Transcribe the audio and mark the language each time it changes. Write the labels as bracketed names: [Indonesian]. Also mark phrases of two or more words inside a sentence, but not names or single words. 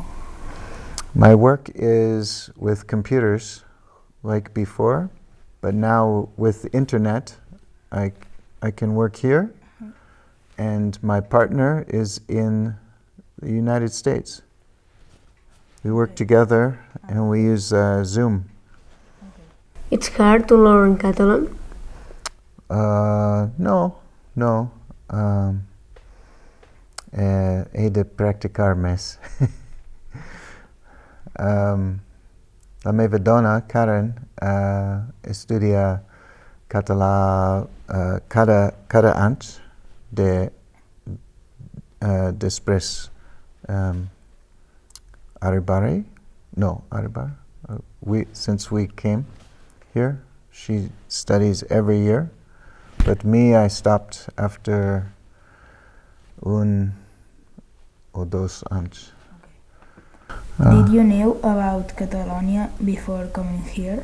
[English] My work is with computers, like before, but now with internet, I can work here, and my partner is in the United States. We work together and we use Zoom. It's hard to learn Catalan? [Catalan] No. He de practicar més. La meva dona, Karen, estudia català cada any després arribar. [English] Since we came here, she studies every year. But me, I stopped after 1 or 2 años. Did you know about Catalonia before coming here?